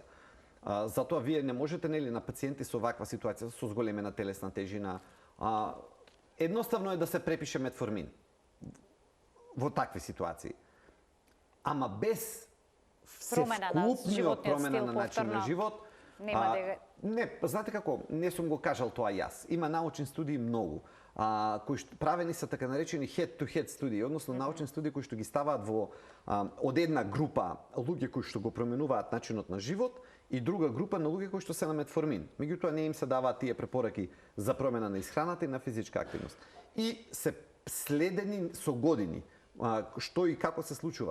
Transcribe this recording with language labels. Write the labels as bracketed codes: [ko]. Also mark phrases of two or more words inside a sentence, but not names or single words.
[mk] Затоа вие не можете нели на пациенти со ваква ситуација, со зголемена телесна тежина, едноставно е да се препише метформин во такви ситуации. Ама без всевкупниот промена на начин на живот, не, знаете како, не сум го кажал тоа јас. Има научни студии многу, кои што правени се така наречени head-to-head студии, односно научни студии кои што ги ставаат во од една група луѓе кои што го променуваат начинот на живот и друга група на луѓе кои што се на метформин. Меѓутоа не им се даваат тие препораки за промена на исхраната и на физичка активност. И се следени со години што и како се случува.